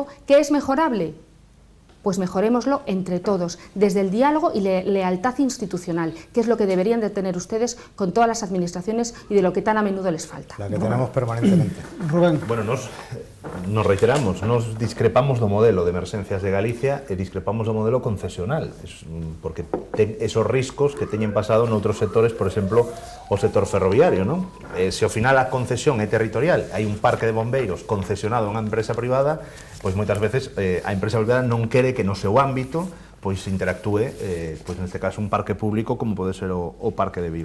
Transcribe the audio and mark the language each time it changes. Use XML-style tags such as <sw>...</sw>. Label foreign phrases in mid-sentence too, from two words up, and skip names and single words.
<es>¿Qué es mejorable? Pues mejorémoslo entre todos, desde el diálogo y lealtad institucional, que es lo que deberían de tener ustedes con todas las administraciones y de lo que tan a menudo les falta. La que tenemos permanentemente. Rubén.</es> <gl>Bueno, nos reiteramos, nos discrepamos do modelo de emerxencias de Galicia e discrepamos do modelo concesional, porque ten esos riscos que teñen pasado noutros sectores, por exemplo, o sector ferroviario, non? Se ao final a concesión é territorial, hai un parque de bombeiros concesionado a unha empresa privada, pois moitas veces a empresa privada non quere que no seu ámbito pois interactúe, pois neste caso un parque público como pode ser o Parque de Vigo.</gl>